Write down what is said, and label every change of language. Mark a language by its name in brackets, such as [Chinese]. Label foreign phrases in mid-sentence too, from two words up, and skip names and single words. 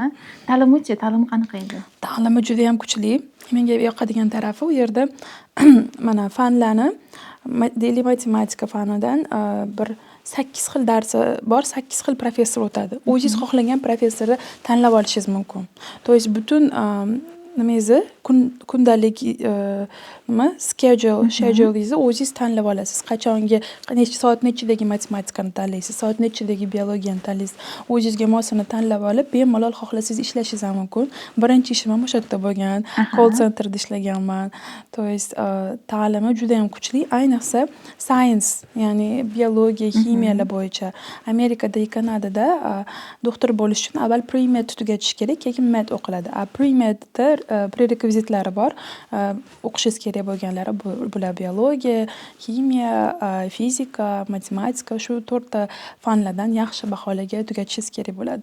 [Uzbek] Ta'lim-chi, ta'lim qanaqa edi? Ta'limi juda ham kuchli. Menga yoqadigan tarafi u yerda mana fanlarni, deylik matematika fanidan bir 8 xil darsi bor, 8 xil professor o'tadi. O'zingiz xohlagan professorni tanlab olishingiz mumkin. [Russian] То есть [Uzbek] butun nimangizni kundalik schedule'ingizni o'zingiz tanlab olasiz. Qachongi, soat nechidagi matematikani tanlaysiz, soat nechidagi biologiyani tanlaysiz. O'zingizga mosini tanlab olib, bemalol xohlasangiz ishlashingiz ham mumkin. Birinchi ishim ham o'sha yerda bo'lgan. [English] Call centerda [Uzbek] ishlaganman. [Russian] То есть [Uzbek] ta'limi juda ham kuchli, ayniqsa science, ya'ni biologiya, ximiyalar bo'yicha. Amerikada, Kanadada doktor bo'lish uchun avval pre-med tugatish kerak, keyin med o'qiladi. Pre-medda prerequizitlari bor. O'qishingiz kerak bo'lganlari bular biologiya, ximiya, fizika, matematika, shu 4 ta fanlardan yaxshi baholarga tugatishingiz kerak bo'ladi.